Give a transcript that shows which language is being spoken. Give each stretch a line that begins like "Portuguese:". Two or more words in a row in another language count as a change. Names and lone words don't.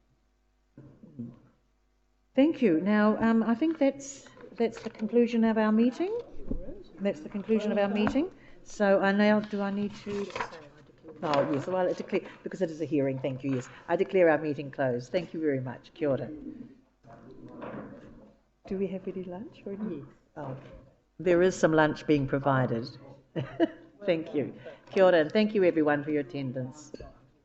English: Thank you. Now, I think that's the conclusion of our meeting. That's the conclusion of our meeting. So now, do I need to? Oh, yes. Well, I declare, because it is a hearing. Thank you. Yes, I declare our meeting closed. Thank you very much.
Māori: Kia ora.
English: Do we have any lunch or any? Yes. Oh, there is some lunch being provided. Thank you.
Māori: Kia ora,
English: and thank you everyone for your attendance.